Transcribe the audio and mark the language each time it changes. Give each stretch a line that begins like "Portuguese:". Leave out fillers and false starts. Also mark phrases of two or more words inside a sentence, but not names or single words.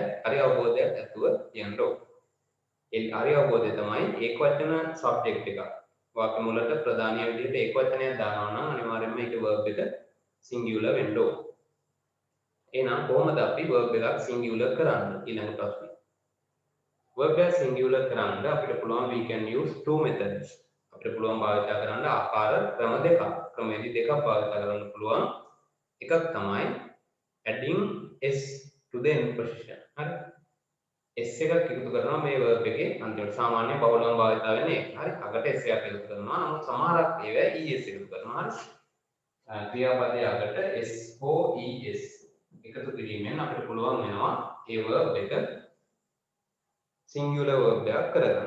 Sinhala: හරි අවබෝධයක් ඇතුව ලියන්න ඕනේ. ඒ හරි අවබෝධය තමයි ඒකවචන subject එක. වාක්‍ය මුලට ප්‍රධානීය විදිහට ඒකවචනයක් දානවා නම් අනිවාර්යයෙන්ම ඒක verb එක singular වෙන්න ඕන. එහෙනම් කොහොමද අපි verb එකක් singular කරන්නේ? ඊළඟ ප්‍රශ්නේ.
English: verb
Sinhala: එක singular කරන්න අපිට පුළුවන්
English: we can use two methods.
Sinhala: අපිට පුළුවන් භාවිත කරන්න ආකාර ක්‍රම දෙකක්. ක්‍රමෙදි දෙකක් භාවිත කරන්න පුළුවන්. එකක් තමයි
English: adding s to the end position.
Sinhala: හරි. s එකක් එකතු කරනවා මේ verb එකේ අන්තිමට සාමාන්‍ය බහුලව භාවිත වෙන්නේ ඒක. හරි. අගට s එකක් එකතු කරනවා. නමුත් සමහරක් ඒවා es එකතු කරනවා. හරි. ක්‍රියාපදයේ අගට s හෝ es එකතු කිරීමෙන් අපිට පුළුවන් වෙනවා ඒ verb එක
English: singular verb
Sinhala: එකක් කරගන්න.